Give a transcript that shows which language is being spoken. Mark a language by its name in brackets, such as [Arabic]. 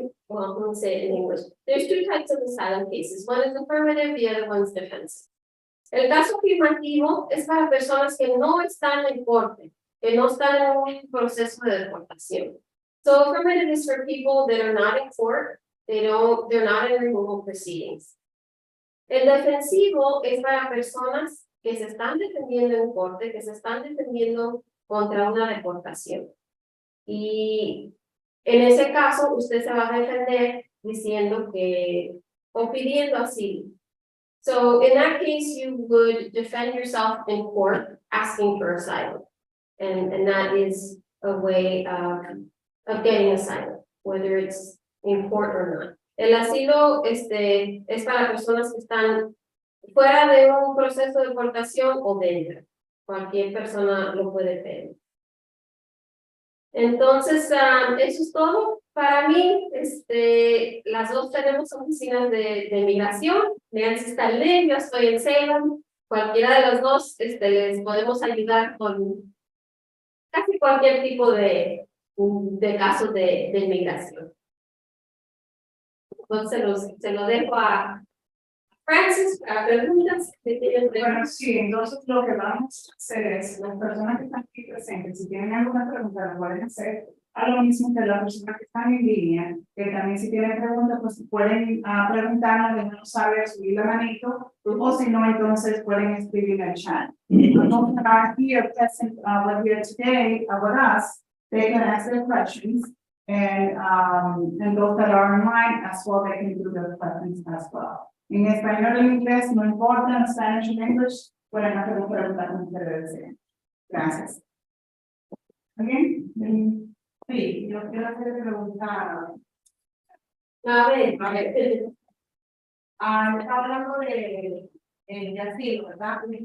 [English] Well, I'm going to say it in English. There's two types of asylum cases. One is affirmative, the other one's defensive. [Spanish] El caso afirmativo es para personas que no están en corte, que no están en un proceso de deportación. [English] So affirmative is for people that are not in court, they're not in removal proceedings. [Spanish] El defensivo es para personas que se están defendiendo en corte, que se están defendiendo contra una deportación. Y en ese caso, usted se va a defender diciendo que, o pidiendo asilo. [English] So in that case, you would defend yourself in court asking for asylum. And that is a way of getting asylum, whether it's in court or not. [Spanish] El asilo es para personas que están fuera de un proceso de deportación o dentro. Cualquier persona lo puede pedir. Entonces, eso es todo. Para mí, las dos tenemos oficinas de migración. Nancy está en Lynn, yo estoy en Salem. Cualquiera de los dos les podemos ayudar con casi cualquier tipo de casos de inmigración. Entonces, se lo dejo a Francis, preguntas que tienen Bueno, sí, entonces lo que vamos a hacer es, las personas que están aquí presentes, si tienen alguna pregunta, la pueden hacer a lo mismo que las personas que están en línea, que también si tienen preguntas, pues pueden preguntarnos, déjanos saber, subir la manito, o si no, entonces pueden escribir en el chat. [English] Those that are here present, we're here today, with us, they can ask their questions, and those that are online as well, they can do their questions as well. [Spanish] En español o en inglés, no importa, en Spanish o English, pueden hacer una pregunta como ustedes deseen. Gracias. ¿Bien? Sí, yo quiero hacer pregunta. A ver, Está hablando de asilo, ¿verdad?